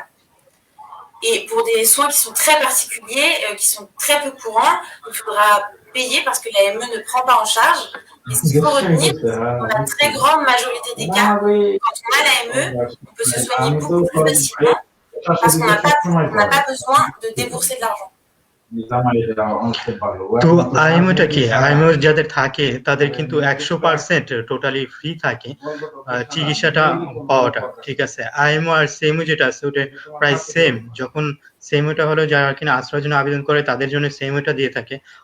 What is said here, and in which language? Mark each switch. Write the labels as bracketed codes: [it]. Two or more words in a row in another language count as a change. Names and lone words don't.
[fr] Et pour des soins qui sont très particuliers, qui sont très peu courants, il faudra payer parce que l'AME ne prend pas en charge. Et ce qu'il faut retenir, dans la très grande majorité des cas, quand on a l'AME, on peut se soigner beaucoup plus facilement parce qu'on n'a pas besoin de débourser de l'argent. [bn] তো আইএমওটা কি? আইএমও যাদের থাকে তাদের কিন্তু 100% [en] totally free [bn] থাকে চিকিৎসাটা পাওয়াটা, ঠিক আছে। আইএমও আর সেমও যেটা আছে ওটা প্রায় সেম। যখন সেমওটা হলো যারা কিনা আশ্রয়ের জন্য আবেদন করে তাদের জন্য সেমওটা দিয়ে থাকে।